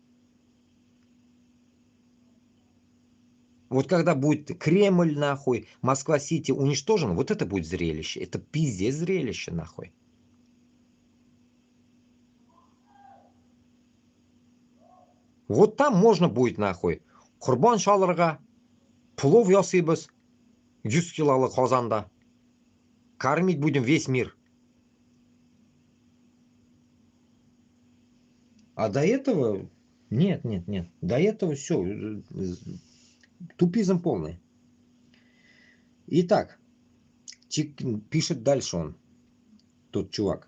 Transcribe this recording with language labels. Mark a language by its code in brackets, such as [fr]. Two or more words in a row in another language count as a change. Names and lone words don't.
[ru] Вот когда будет Кремль, нахуй, Москва-Сити уничтожен, вот это будет зрелище. Это пиздец зрелище, нахуй. Вот там можно будет, нахуй, [tt] Курбан шалырга, плов ясыйбыз, 100 килолык казанда. [ru] Кормить будем весь мир. А до этого... Нет. До этого все. Тупизм полный. Итак, пишет дальше он, тот чувак.